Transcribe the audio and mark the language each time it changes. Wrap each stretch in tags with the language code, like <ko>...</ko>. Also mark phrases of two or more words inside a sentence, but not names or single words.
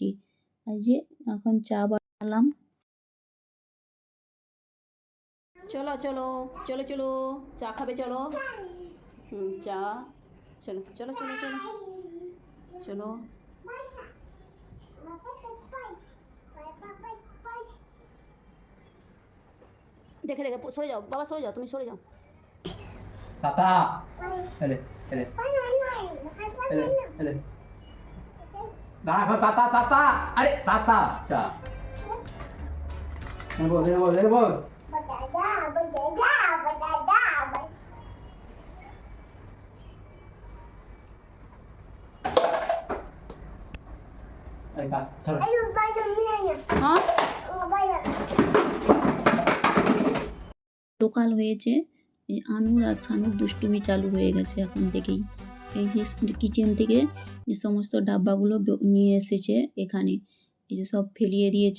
<bn>আজ যে এখন চা বানালাম। চলো চলো চলো চলো, চা খাবে? চলো। চা। চলো চলো চলো চলো চলো। দেখে দেখে সরে যাও বাবা, সরে যাও, তুমি সরে যাও।</bn> <ms>Tata. Ele, ele. Ele, ele. Nah, Tata, Tata. Adik, Tata. Ya. Ini bos, ini bos, ini bos. Ayo, Kak. Sorry.</ms> <bn>হ্যাঁ, সকাল হয়েছে। এই আনুর আর সানুর দুষ্টুমি চালু হয়ে গেছে এখন থেকেই। এই যে কিচেন থেকে যে সমস্ত ডাব্বাগুলো নিয়ে এসেছে এখানে, এই যে সব ফেলিয়ে দিয়েছে।</bn>